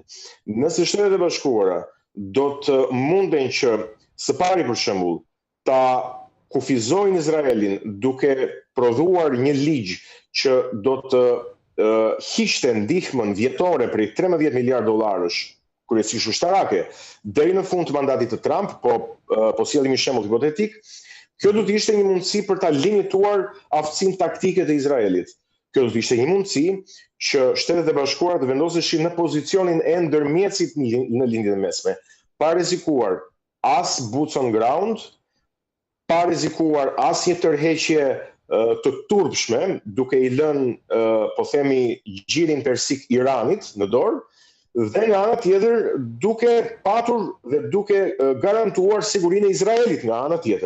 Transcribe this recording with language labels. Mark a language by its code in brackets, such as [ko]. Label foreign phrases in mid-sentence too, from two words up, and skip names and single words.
[sq] Nëse Shtetet e Bashkuara do të munden që së pari për shembull ta kufizojnë Izraelin duke prodhuar një ligj që do të hiqte ndihmën vjetore prej 13 miliard dollarësh, kryesisht ushtarake, deri në fund të mandatit të Trump, po sjellim një shembull hipotetik, kjo do të ishte një mundësi për ta limituar aftësinë taktike të Izraelit. Kjo do të ishte një mundësi që Shtetet e Bashkuara të vendoseshin në pozicionin e ndërmjetësit në lindjen e mesme, pa rrezikuar as [en] boots on ground, [sq] pa rrezikuar as një tërheqje të turpshme, duke i lënë, po themi, gjirin persik Iranit në dorë, dhe nga ana tjetër duke patur dhe duke garantuar sigurinë e Izraelit nga ana tjetër.